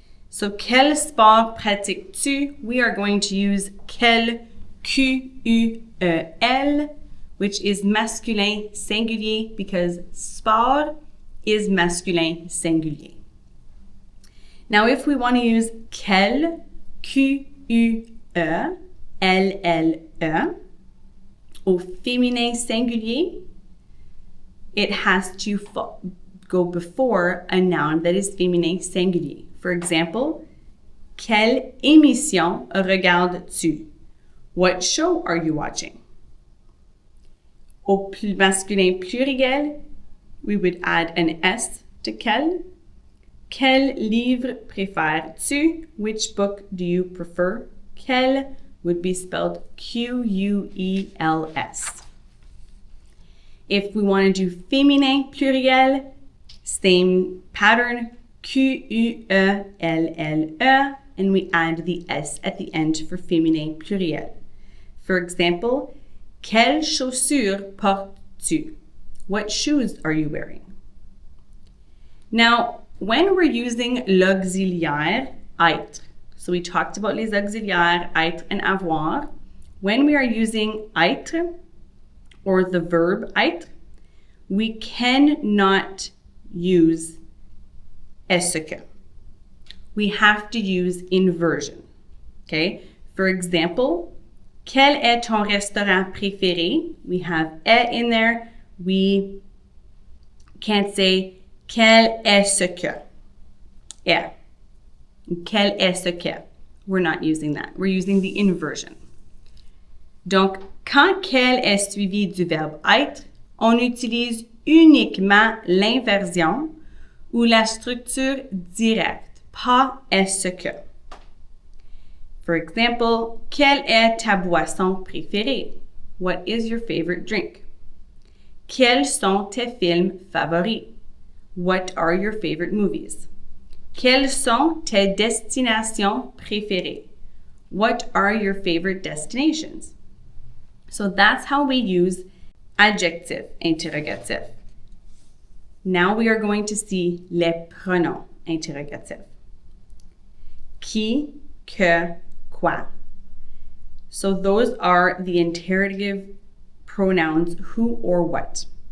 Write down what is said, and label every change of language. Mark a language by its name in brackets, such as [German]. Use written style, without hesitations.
[French] So, quel sport pratiques-tu? [English] We are going to use quel, Q-U-E-L, which is masculin singulier because sport is masculin singulier. Now, if we want to use quel, Q-U-E-L-L-E, [French] au féminin singulier, [English] it has to go before a noun that is féminin singulier. For example, [French] quelle émission regardes-tu? [English] What show are you watching? [French] Au masculin pluriel, [English] we would add an S to quel. [French] Quel livre préfères-tu? [English] Which book do you prefer? Quel would be spelled Q-U-E-L-S. If we want to do féminin pluriel, same pattern, Q-U-E-L-L-E, and we add the S at the end for féminin pluriel. [French] For example, quelles chaussures portes-tu? [English] What shoes are you wearing? Now, when we're using [French] l'auxiliaire être, [English] so we talked about [French] les auxiliaires être [English] and avoir. When we are using être, or the verb être, we cannot use est-ce que. We have to use inversion, okay? For example, [French] quel est ton restaurant préféré? [English] We have est in there. We can't say [French] Quel est ce que? Est. Quel est ce que? [English] We're not using that. We're using the inversion. [French] Donc, quand quel est suivi du verbe être, on utilise uniquement l'inversion ou la structure directe, pas est ce que. [English] For example, [French] quelle est ta boisson préférée? [English] What is your favorite drink? [French] Quels sont tes films favoris? [English] What are your favorite movies? [French] Quelles sont tes destinations préférées? [English] What are your favorite destinations? So that's how we use adjective interrogative. Now we are going to see [French] les pronoms interrogatifs. Qui, que, quoi. [English] So those are the interrogative pronouns who or what.